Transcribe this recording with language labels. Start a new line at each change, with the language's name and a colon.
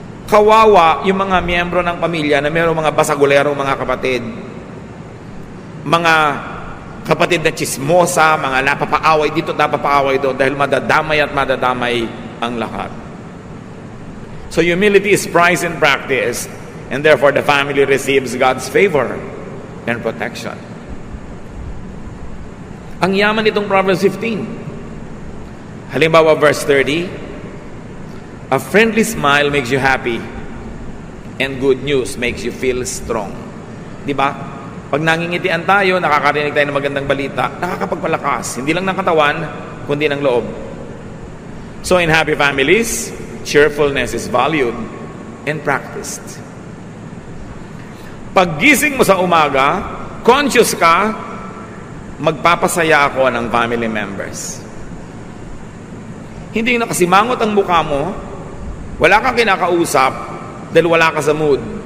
Filipino: Kawawa yung mga miyembro ng pamilya na mayroong mga basagulero, mga kapatid. Mga kapatid na chismosa, mga napapaaway dito, napapaaway doon, dahil madadamay at madadamay ang lahat.
English: So humility is prized in practice, and therefore the family receives God's favor and protection.
Filipino: Ang yaman nitong Proverbs 15. Halimbawa, verse 30,
English: a friendly smile makes you happy, and good news makes you feel strong.
Filipino: Di ba? Pag nangingitian tayo, nakakarinig tayo ng magandang balita, nakakapagpalakas, hindi lang ng katawan, kundi ng loob.
English: So in happy families, cheerfulness is valued and practiced.
Filipino: Paggising mo sa umaga, conscious ka, magpapasaya ako ng family members. Hindi nakasimangot ang mukha mo, wala kang kinakausap, dahil wala ka sa mood.